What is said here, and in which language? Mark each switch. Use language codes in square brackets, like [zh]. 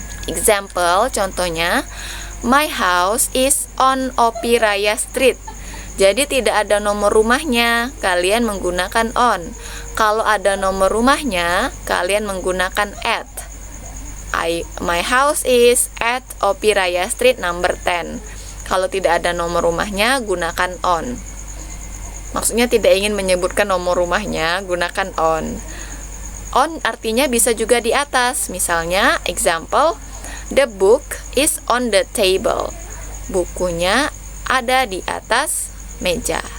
[en] Example, [id] contohnya, [en] my house is on Opi Raya Street. [id] Jadi tidak ada nomor rumahnya, kalian menggunakan on. Kalau ada nomor rumahnya, kalian menggunakan at. [en] My house is at Opi Raya Street number 10. [id] Kalau tidak ada nomor rumahnya, gunakan on. Maksudnya tidak ingin menyebutkan nomor rumahnya, gunakan on. On artinya bisa juga di atas. Misalnya, [en] example, the book is on the table. [id] Bukunya ada di atas meja.